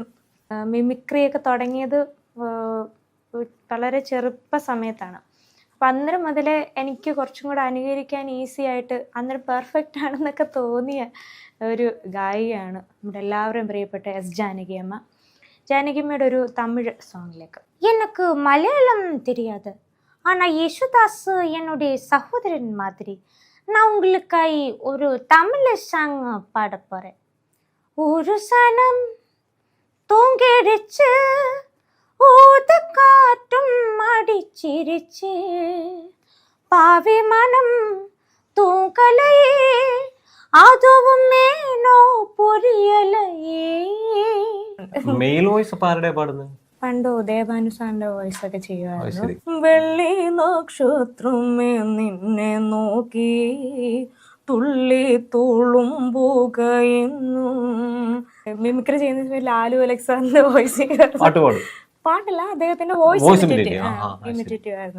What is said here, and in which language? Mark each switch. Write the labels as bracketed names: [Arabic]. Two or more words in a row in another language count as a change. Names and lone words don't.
[Malayalam] മിമിക്രി ഒക്കെ തുടങ്ങിയത് വളരെ ചെറുപ്പ സമയത്താണ്. അപ്പം അന്നേരം മുതലേ എനിക്ക് കുറച്ചും കൂടെ അനുകരിക്കാൻ ഈസി ആയിട്ട് അന്നേരം പെർഫെക്റ്റ് ആണെന്നൊക്കെ തോന്നിയ ഒരു ഗായികയാണ് നമ്മുടെ എല്ലാവരും പ്രിയപ്പെട്ട എസ് ജാനകിയമ്മ. ജാനകിയമ്മയുടെ ഒരു തമിഴ് സോങ്ങിലേക്ക്. [Tamil] எனக்கு மலையாளம் தெரியாது, ஆனால் யேசுதாஸ் என்னுடைய சகோதரன் மாதிரி நான் உங்களுக்காய் ஒரு தமிழ் சாங் பாட போகிறேன். ஒரு சனம் தூங்கிடுச்சு, ஊத காற்றும் அடிச்சிருச்சு, பாவி மனம் தூங்கலையே, அதுவும் ஏனோ புரியலையே. [English] male voice [Malayalam] ആരുടെ പാടുന്നത്? പണ്ട് ഉദയഭാനു സാറിന്റെ വോയിസ് ഒക്കെ ചെയ്യുമായിരുന്നു. വെള്ളി നക്ഷത്രമേ നിന്നെ നോക്കി തുള്ളി തുളുമ്പുകയെന്നും. മിമിക്രി ചെയ്യുന്ന സമയത്ത് ലാലു അലക്സാറിന്റെ വോയിസ് പാട്ടല്ല, അദ്ദേഹത്തിന്റെ [English] voice imitative [Malayalam] ആയിരുന്നു.